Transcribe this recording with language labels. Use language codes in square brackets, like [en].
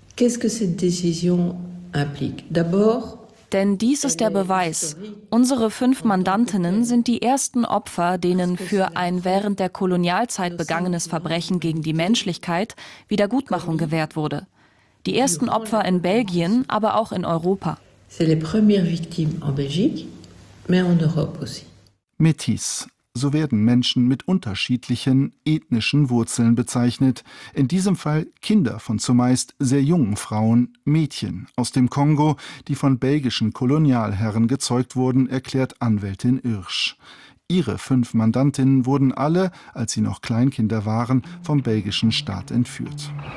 [fr] Qu'est-ce que cette décision implique? D'abord, [de] denn dies ist der Beweis. Unsere fünf Mandantinnen sind die ersten Opfer, denen für ein während der Kolonialzeit begangenes Verbrechen gegen die Menschlichkeit Wiedergutmachung gewährt wurde. Die ersten Opfer in Belgien, aber auch in Europa. [fr] C'est les premières victimes en Belgique, mais en Europe aussi. Métis. [de] So werden Menschen mit unterschiedlichen ethnischen Wurzeln bezeichnet. In diesem Fall Kinder von zumeist sehr jungen Frauen, Mädchen aus dem Kongo, die von belgischen Kolonialherren gezeugt wurden, erklärt Anwältin Irsch. Ihre fünf Mandantinnen wurden alle, als sie noch Kleinkinder waren, vom belgischen Staat entführt.